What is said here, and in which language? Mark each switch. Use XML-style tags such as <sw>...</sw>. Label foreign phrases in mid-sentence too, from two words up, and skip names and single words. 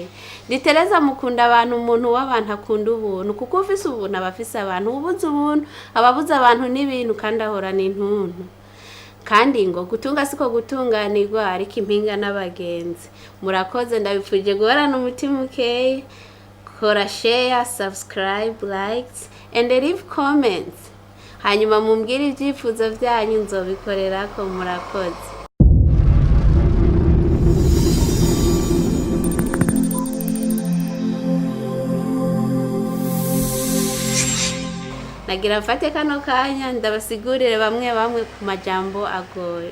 <rn>Tereza mukunda abantu umuntu w'abantu akunda ubuntu kuko ufise ubuntu abafise abantu ubuze ubuntu ababuze abantu n'ibintu kandi ahorana intuntu. Kandi ngo gutunga siko gutunganirwa ariko impinga n'abagenzi. Murakoze ndabifuje guhorana umutima ukeye.</rn> <en>Kora share, subscribe, likes and leave comments.</en> <rn>Hanyuma mumbwire ibyifuzo byanyu nzobikorera ko murakoze. Nagira mfate kano kanya ndabasigurire bamwe ku majambo agoye.</rn>